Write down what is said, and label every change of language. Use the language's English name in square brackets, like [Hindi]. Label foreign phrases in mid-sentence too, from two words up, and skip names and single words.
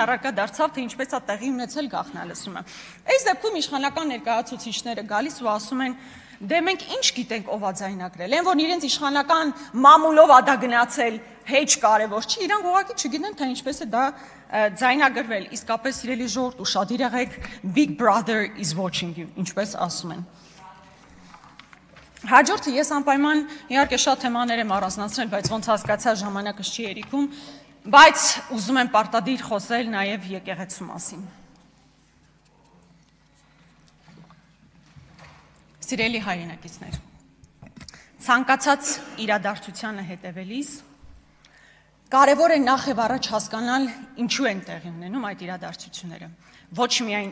[Armenian] առարկա դարձավ, թե ինչպես է տեղի ունեցել գաղտնալսումը։ Այս դեպքում իշխանական ներկայացուցիչները գալիս ու ասում են, դե մենք ինչ գիտենք ով է ձայնագրել, այն որ իրենց իշխանական մամուլով ա դա գնացել, հեչ կարևոր չի, իրանք ուղղակի չգիտեն, թե ինչպես է դա ձայնագրվել, իսկապես սիրելի ժողովուրդ, ուշադիր եղեք, [English] Big Brother is watching you, [Armenian] ինչպես ասում են։ Հաջորդը ես անպայման իհարկե շատ թեմաներ եմ առանձնացրել, բայց ոնց հասկացա ժամանակս չի երիքում, բայց ուզում եմ պարտադիր խոսել նաև եկեղեցու մասին։ Սիրելի հայրենակիցներ, ցանկացած իրադարձությանը հետևելիս կարևոր է նախ եւ առաջ հասկանալ ինչու են տեղի ունենում այդ իրադարձությունները։ Ոչ միայն